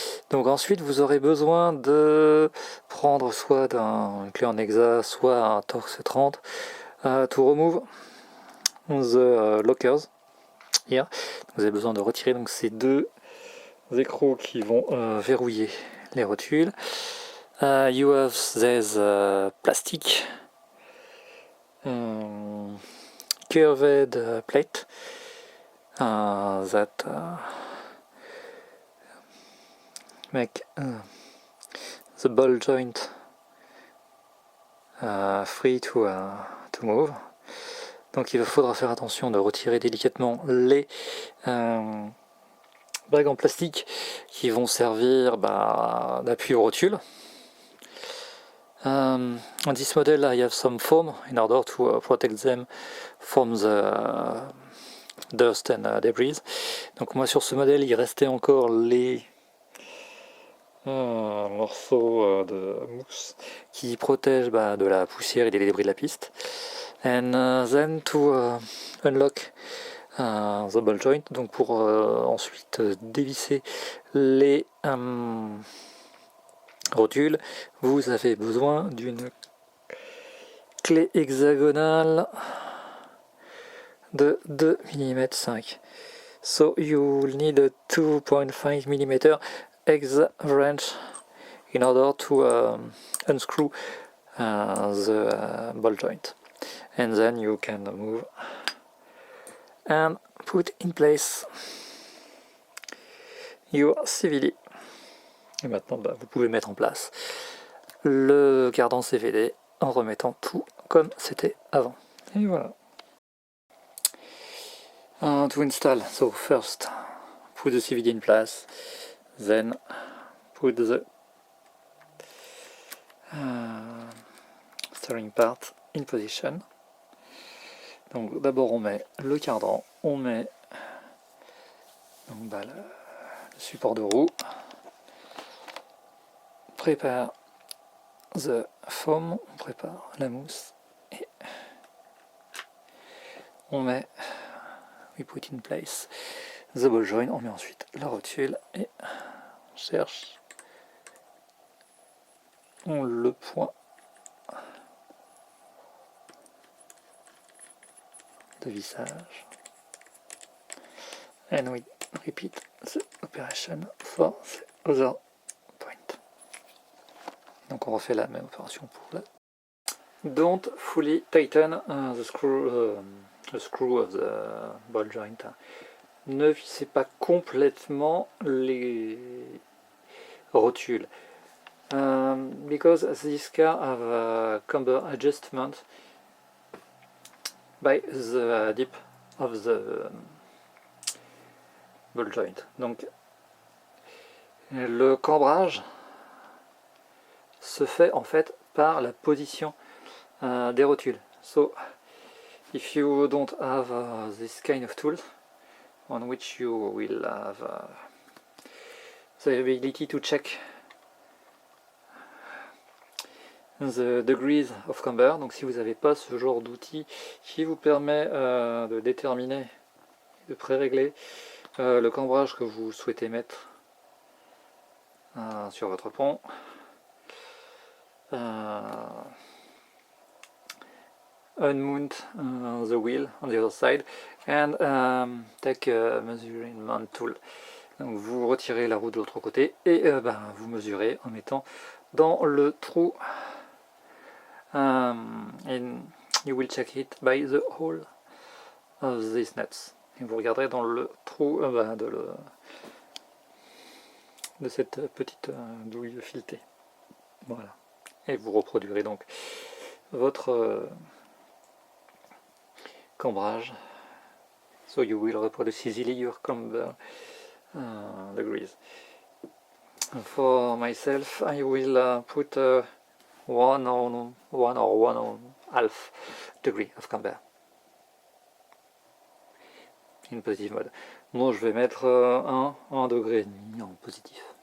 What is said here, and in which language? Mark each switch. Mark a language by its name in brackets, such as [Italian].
[French] Donc ensuite vous aurez besoin de prendre soit une clé en hexa, soit un Torx 30 [English] to remove the lockers here. [French] Vous avez besoin de retirer donc ces deux écrous qui vont verrouiller les rotules. [English] You have this plastic curved plate that make the ball joint free to move. [French] Donc il faudra faire attention de retirer délicatement les bagues en plastique qui vont servir d'appui aux rotules. [English] On this model I have some foam in order to protect them from the dust and debris. [French] Donc moi sur ce modèle il restait encore les morceaux de mousse qui protègent de la poussière et des débris de la piste. [English] And then to unlock the ball joint, [French] donc pour ensuite dévisser les rotules, vous avez besoin d'une clé hexagonale de 2 mm 5. [English] So you will need a 2.5 mm hexa wrench in order to unscrew the ball joint. And then you can move and put in place your CVD. [French] Et maintenant vous pouvez mettre en place le cardan CVD en remettant tout comme c'était avant. Et voilà. [English] To install, so first put the CVD in place, then put the steering part in position. [French] Donc d'abord on met le cardan, on met donc, le support de roue, prépare [English] the foam, [French] on prépare la mousse et on met, [English] we put in place the ball joint, [French] on met ensuite la rotule et on cherche le point de vissage, [English] and we repeat the operation for the other point. [French] Donc on refait la même opération pour là. [English] Don't fully tighten the screw of the ball joint. [French] Ne vissez pas complètement les rotules. [English] Because this car have a camber adjustment by the dip of the ball joint. [French] Donc le cambrage se fait en fait par la position des rotules. [English] So if you don't have this kind of tools on which you will have the ability to check the degrees of camber. [French] Donc si vous n'avez pas ce genre d'outil qui vous permet de déterminer, de pré-régler le cambrage que vous souhaitez mettre sur votre pont, [English] unmount the wheel on the other side and take a measurement tool. [French] Donc vous retirez la roue de l'autre côté et vous mesurez en mettant dans le trou, [English] and you will check it by the hole of these nuts. [French] Et vous regarderez dans le trou de cette petite douille filetée. Voilà. Et vous reproduirez donc votre cambrage. [English] So you will reproduce easily your camber degrees. For myself, I will put 1 or 1.5 degree of camber in positive mode. [French] Moi, je vais mettre 1 degré et demi en positif.